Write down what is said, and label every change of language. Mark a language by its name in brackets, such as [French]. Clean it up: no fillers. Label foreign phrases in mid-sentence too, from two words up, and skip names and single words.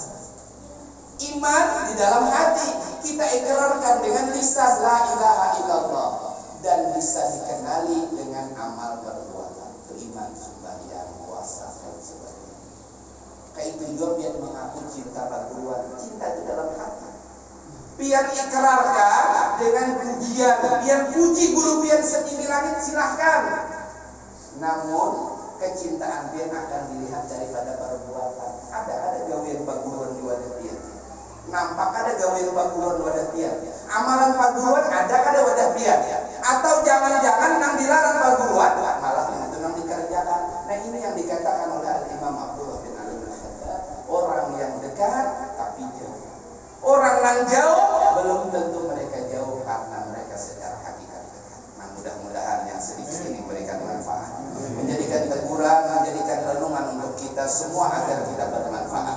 [Indonesian] Iman di dalam hati, kita ikrarkan dengan lisan [Arabic] la ilaha illallah, [Indonesian] dan bisa dikenali dengan amal perbuatan, beriman, sembahyang, puasa, dan sebagainya. Kayak itu juga biar mengaku cinta perbuatan, cinta di dalam hati. [Banjar] Pian ikrarkan dengan pujian, pian puji guru pian setinggi langit, silahkan. [Indonesian] Namun kecintaan pian akan dilihat daripada perbuatan. [Banjar] Ada gawian paguruan di wadah pian. Nampak ada gawian paguruan wadah pian. Amalan paguruan ada kada wadah pian. Atau jangan-jangan nang dilarang paguruan, malah yang itu nang dikerjakan. [Indonesian] Nah ini yang dikatakan oleh Imam Abdullah bin Al-Haddad, orang yang dekat tapi jauh. Orang yang jauh belum tentu mereka jauh karena mereka secara hakikat dekat. Nah mudah-mudahan yang sedikit ini memberikan manfaat, menjadikan teguran, menjadikan renungan untuk kita semua agar kita bermanfaat.